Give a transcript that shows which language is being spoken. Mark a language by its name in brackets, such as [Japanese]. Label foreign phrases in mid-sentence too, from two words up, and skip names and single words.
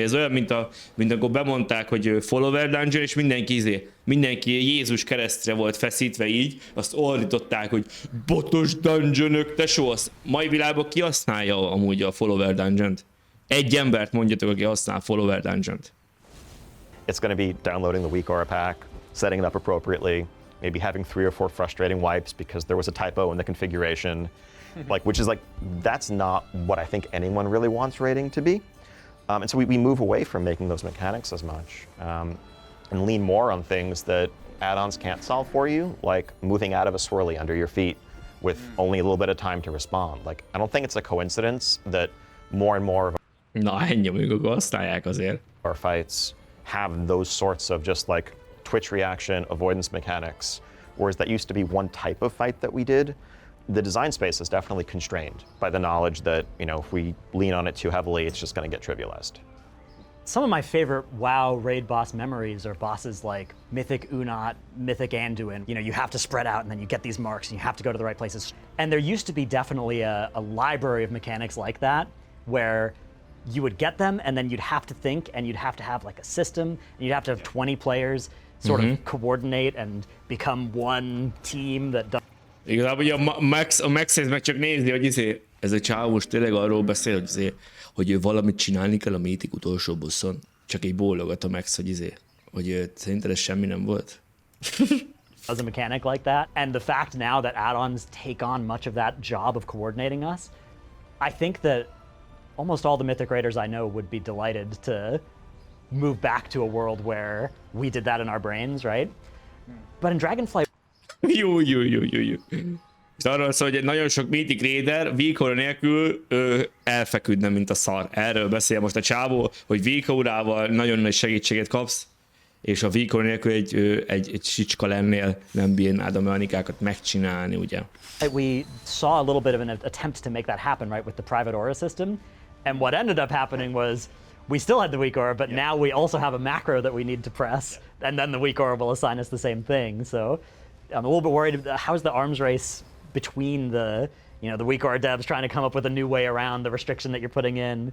[Hungarian] Ez olyan, mint akkor bemondták, hogy [English] follower dungeon, [Hungarian] és mindenki Jézus keresztre volt feszítve így, azt ordították, hogy botos dungeonök, tesó, azt mai világban ki használja amúgy a [English] follower dungeont? [Hungarian] Egy embert mondjatok, aki használ [English] follower dungeont. It's going to be downloading the weak aura pack, setting it up appropriately, maybe having 3 or 4 frustrating wipes because there was a typo in the configuration. That's not what I think anyone really wants raiding to be. And so we move away from making those mechanics as much and lean more on things that add-ons can't solve for you, like moving out of a swirly under your feet with only a little bit of time to respond. Like, I don't think it's a coincidence that more and more of [Hungarian] Na, ennyi, amikor használják azért. [English] our fights have those sorts of just like twitch reaction, avoidance mechanics, whereas that used to be one type of fight that we did. The design space is definitely constrained by the knowledge that, if we lean on it too heavily, it's just going to get trivialized. Some of my favorite WoW raid boss memories are bosses like Mythic Unat, Mythic Anduin. You have to spread out and then you get these marks and you have to go to the right places. And there used to be definitely a library of mechanics like that where you would get them and then you'd have to think and you'd have to have like a system and you'd have to have 20 players sort of coordinate and become one team that does. [Hungarian] Igazából ugye a Max meg csak nézni, hogy ez a csávós tényleg arról beszél, hogy ő valamit csinálni kell a Mythic utolsó bosszon. Csak egy bólogat a Max, hogy szerinted ez semmi nem volt. [English] As a mechanic like that, and the fact now that add-ons take on much of that job of coordinating us, I think that almost all the Mythic Raiders I know would be delighted to move back to a world where we did that in our brains, right? But in Dragonflight, [Hungarian] Jó. És arról szól, hogy egy nagyon sok [English] Mythic Raider [Hungarian] Vékora nélkül elfeküdne, mint a szar. Erről beszél most a csávó, hogy Vékorával nagyon nagy segítséget kapsz, és a Vékora nélkül egy sicska lennél, nem bírnád a mechanikákat megcsinálni, ugye? [English] we saw a little bit of an attempt to make that happen, right, with the private aura system. And what ended up happening was we still had the weak aura, but now we also have a macro that we need to press, and then the weak aura will assign us the same thing. So I'm a little bit worried. How's the arms race between the weak aura devs trying to come up with a new way around the restriction that you're putting in?